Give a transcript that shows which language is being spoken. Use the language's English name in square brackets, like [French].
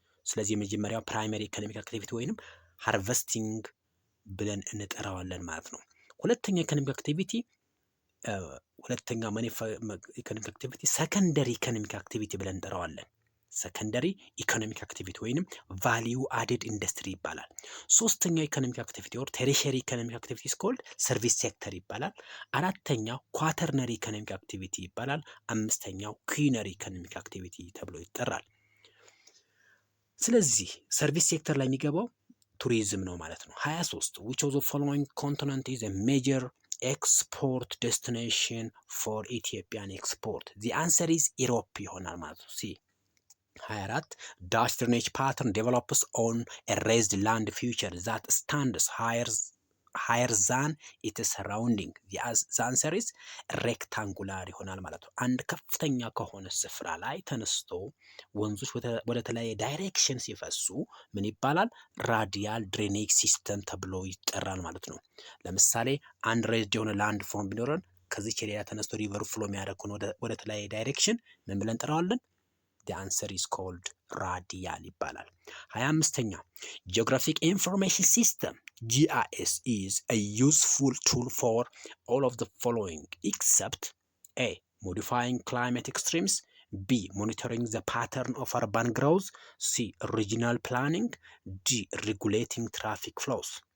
[Amharic] ስለዚህ የመጀመሪያው ፕራይመሪ ኢኮኖሚክ አክቲቪቲ ወይንም ሃርቨስቲንግ ብለን እንጠራዋለን ማለት ነው። ሁለተኛው ኢኮኖሚክ አክቲቪቲ ሰከንደሪ ኢኮኖሚክ አክቲቪቲ ብለን እንጠራዋለን። ሰከንደሪ ኢኮኖሚክ አክቲቪቲ ወይንም ቫሊዩ አድድ ኢንዱስትሪ ይባላል። ሶስተኛው ኢኮኖሚክ አክቲቪቲ ኦር ቴሪሸሪ ኢኮኖሚክ አክቲቪቲ ስኮልድ ሰርቪስ ሴክተር ይባላል። አራተኛው ኳተርነሪ ኢኮኖሚክ አክቲቪቲ ይባላል። አምስተኛው ኩዊነሪ ኢኮኖሚክ አክቲቪቲ ተብሎ ይጠራል። ስለዚህ ሰርቪስ ሴክተር ላይ የሚገባው ቱሪዝም ነው ማለት ነው። [English] 23 which of the following continent is a major export destination for Ethiopian export? the answer is Europe [Amharic] ይሆናል ማለት ነው። [English] ሲ 24 dash drainage pattern develops on a raised land feature that stands higher than its surrounding. the answer is rectangular [Amharic] ይሆናል ማለት ነው። አንድ ከፍተኛ ከሆነ ስፍራ ላይ ተነስቶ ወንዞች ወደ ተለያየ ዳይሬክሽን ሲፈሱ ምን ይባላል? ራዲያል ድሬኔጅ ሲስተም ተብሎ ይጠራል ማለት ነው። ለምሳሌ አንድ ሬዝድ የሆነ ላንድ ፎርም ቢኖረን ከዚህ ቼሪያ ተነስቶ ሪቨር ፍሎ የሚያደርጉን ወደ ተለያየ ዳይሬክሽን ምን ብለን እንጠራዋለን? [English] the answer is called radial [Amharic] ይባላል። [English] 25ኛ geographic information system GIS is a useful tool for all of the following except A modifying climate extremes, B monitoring the pattern of urban growth, C regional planning, D regulating traffic flows.